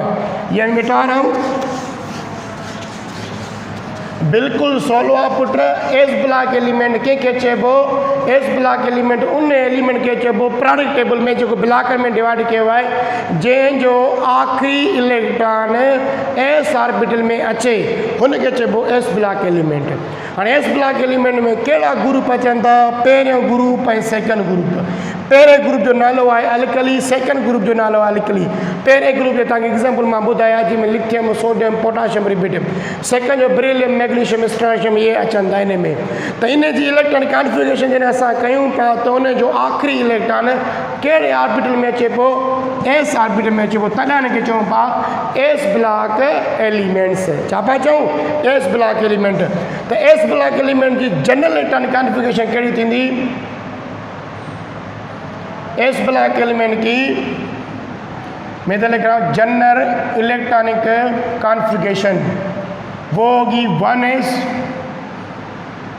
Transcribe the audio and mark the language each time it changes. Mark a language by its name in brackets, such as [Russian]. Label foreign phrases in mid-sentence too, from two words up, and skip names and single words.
[Urdu] یہ میں مٹا رہا ہوں، بالکل سولو پٹ [English] s block element [Sindhi] के चेबो, [English] s block element [Sindhi] उन एलिमेंट के चेबो [Urdu] پروڈکٹ ٹیبل میں جو بلاک میں ڈیوائڈ کیا ہوا ہے، جو آخری الیکٹران [English] s orbital [Sindhi] में अचे उनके चेबो [English] s block element. [Sindhi] और [English] s block element [Sindhi] में कड़ा ग्रुप अचन था, पहिरियों ग्रुप ऐं [English] second group. [Sindhi] पहिरें ग्रुप जो नालो आहे अल्कली, [English] second group [Sindhi] जो नालो आहे अल्कली। पहिरें ग्रुप जो तव्हांखे एग्जांपल मां ॿुधाया जंहिंमें लिथियम, सोडियम, पोटाशियम, रिबिडियम। सेकंड जो बेरिलियम, मैग्नीशियम, स्ट्रोंशियम, ये अचनि था इन में। त इन जी [English] electronic configuration [Sindhi] जॾहिं असां कयूं था त उन जो आख़िरी इलेक्ट्रॉन कहिड़े ऑर्बिटल में अचे पियो, [English] s orbital [Sindhi] में अचे पियो। तॾहिं हिनखे चऊं पिया [English] s block elements. [Sindhi] छा पिया चऊं, [English] s block element. [Sindhi] त [English] s block element [Sindhi] जी [English] general electronic configuration [Sindhi] कहिड़ी थींदी, [English] s block element [Urdu] کی میں تو لکھ رہا ہوں [English] general electronic configuration, [Urdu] وہ ہوگی 1s